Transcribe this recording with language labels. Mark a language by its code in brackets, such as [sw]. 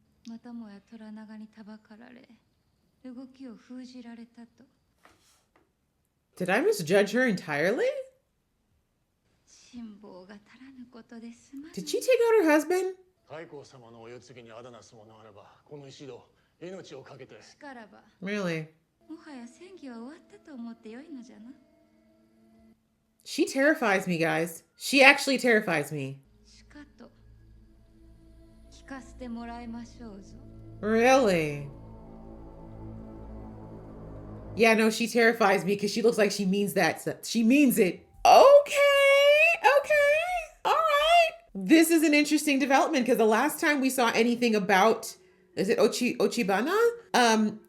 [ja] またもや虎長にたばかられ、動きを封じられたと。 [en] Did I misjudge her entirely? [ja] 辛抱が足らぬことですまぬ。 [en] Did she take out her husband? [ja] 太閤様のお世継ぎにあだなすものあらば、この一度命をかけて。しからば、 [en] Really? [ja] もはや戦議は終わったと思ってよいのじゃな。 [en] She terrifies me, guys. She actually terrifies me. [ja] しかと聞かせてもらいましょうぞ。 [en] Really? Yeah, no, she terrifies me because she looks like she means that. She means it. Okay. All right. This is an interesting development because the last time we saw anything about, is it Ochibana?